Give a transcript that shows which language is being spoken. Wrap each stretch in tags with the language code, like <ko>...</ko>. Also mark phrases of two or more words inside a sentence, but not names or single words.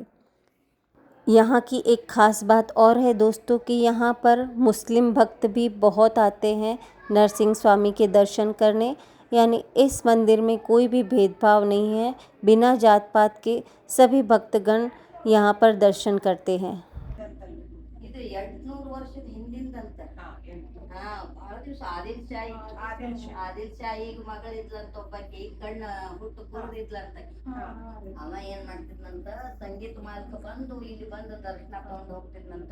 <hi>यहाँ की एक ख़ास बात और है दोस्तों कि यहाँ पर मुस्लिम भक्त भी बहुत आते हैं नरसिंह स्वामी के दर्शन करने। यानी इस मंदिर में कोई भी भेदभाव नहीं है, बिना जात पात के सभी भक्तगण यहाँ पर दर्शन करते हैं।</hi> <kn>ಇದು 800 ವರ್ಷದ ಹಿಂದಿಂದಂತ ಬಹಳ ದಿವಸ ಆದಿಲ್ ಶಾಹಿ ಮಗಳಿದ್ಲಂತ ಒಬ್ಬಾಕಿ ಕಣ್ಣ ಹುಟ್ಟು ಕುರುದಿದ್ಲಂತ ಅವ ಏನ್ ಮಾಡ್ತಿದ್ನಂತ ಸಂಗೀತ ಮಾಲಕ ಬಂದು ಇಲ್ಲಿ ಬಂದು ದರ್ಶನ ತಗೊಂಡು ಹೋಗ್ತಿದ್ನಂತ</kn>